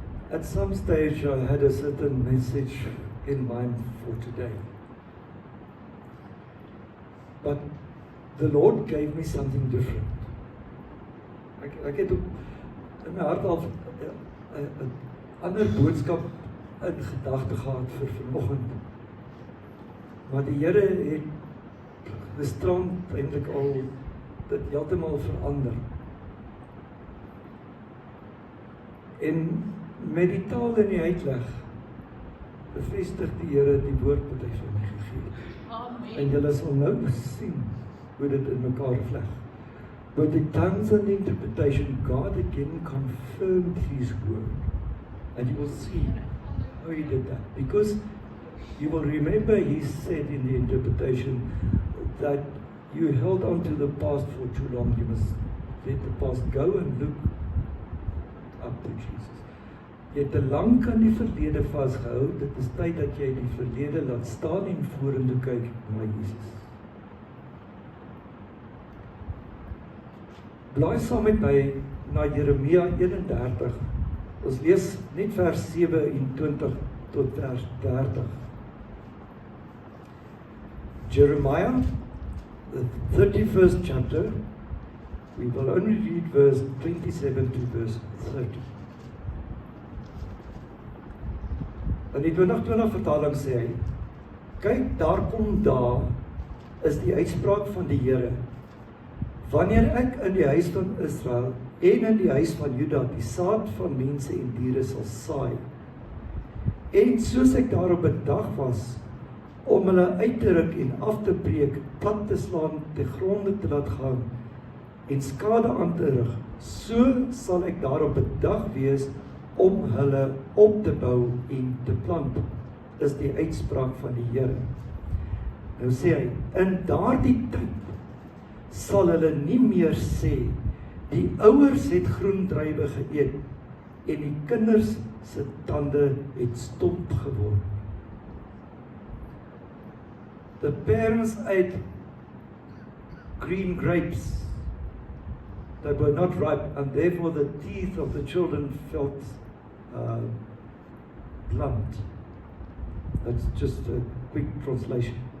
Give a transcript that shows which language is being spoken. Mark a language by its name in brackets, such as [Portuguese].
[English] At some stage I had a certain message in mind for today. But the Lord gave me something different. [Afrikaans] Ek het in my hart al 'n ander boodskap in gedagte gehad vir vanoggend. Maar die Here het gisterand eintlik al dit heeltemal verander. En met die taal en die uitleg bevestig die Here die woord wat hy vir my gegee het. Amen. En julle sal nou sien hoe dit in mekaar vleg. [English] But the tongues and the interpretation, God again confirmed His word. And you will see how He did that. Because you will remember He said in the interpretation that you held on to the past for too long. You must let the past go and look up to Jesus. [Afrikaans] Jy het te lank aan die verlede vasgehou. Dit is tyd dat jy die verlede laat staan en vorentoe kyk na Jesus. Blaai saam met my na Jeremia 31. Ons lees net vers 27 tot vers 30. [English] Jeremiah, the 31st chapter, we will only read verse 27 to verse 30. [Afrikaans] In die 2020 vertaling sê hy, kyk, daar kom daar is die uitspraak van die Here. Wanneer ek in die huis van Israel en in die huis van Juda die saad van mense en diere sal saai, en soos ek daarop bedag was, om hulle uit te ruk en af te breek, plat te slaan, te gronde te laat gaan, en skade aan te rig, so sal ek daarop bedag wees, om hulle op te bou en te plant, is die uitspraak van die Here. Nou sê hy, in daardie tyd, sal hulle nie meer sê, die ouers het groen druiwe geëet, en die kinders se tande het stomp geword. [English] The parents ate green grapes that were not ripe, and therefore the teeth of the children felt blunt. That's just a quick translation.